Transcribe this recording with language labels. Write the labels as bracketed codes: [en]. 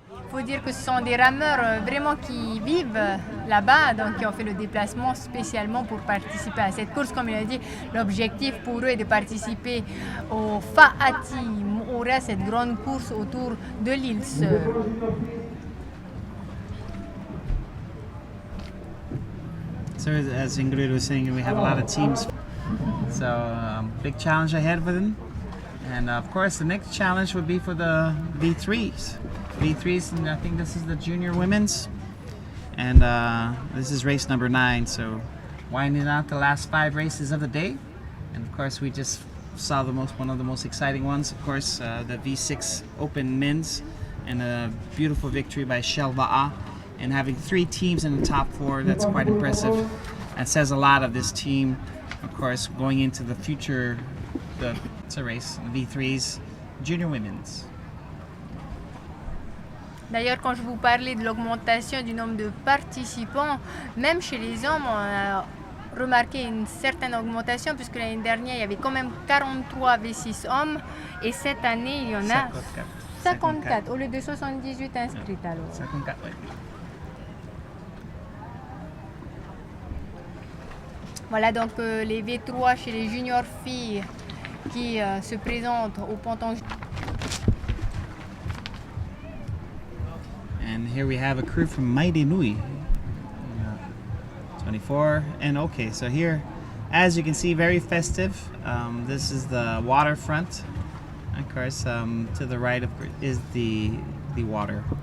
[fr] Il faut dire que ce sont des rameurs vraiment qui vivent là-bas, donc qui ont fait le déplacement spécialement pour participer à cette course. Comme il a dit, l'objectif pour eux est de participer au Fa'ati Moura, cette grande course autour de l'île Sœur. [en] So as Ingrid was saying, we have a lot of teams. So big challenge ahead for them. And of course, the next challenge would be for the V3s. V3s, and I think this is the junior women's. And this is race number 9. So winding out the last 5 races of the day. And of course, we just saw one of the most exciting ones. Of course, the V6 Open Men's, and a beautiful victory by Heiva. And having 3 teams in the top 4, that's quite impressive. That says a lot of this team, of course, going into the future. It's a race, V3s, junior women's. [fr] D'ailleurs, quand je vous parlais de l'augmentation du nombre de participants, même chez les hommes, on a remarqué une certaine augmentation, puisque l'année dernière, il y avait quand même 43 V6 hommes, et cette année, il y en a 54 au lieu de 78 inscrits. Alors. 54, oui. Voilà donc les V3 chez les juniors filles qui se présentent au ponton. [en] And here we have a crew from Mateina'a. 24, and okay, so here, as you can see, very festive. This is the waterfront. Of course, to the right is the water.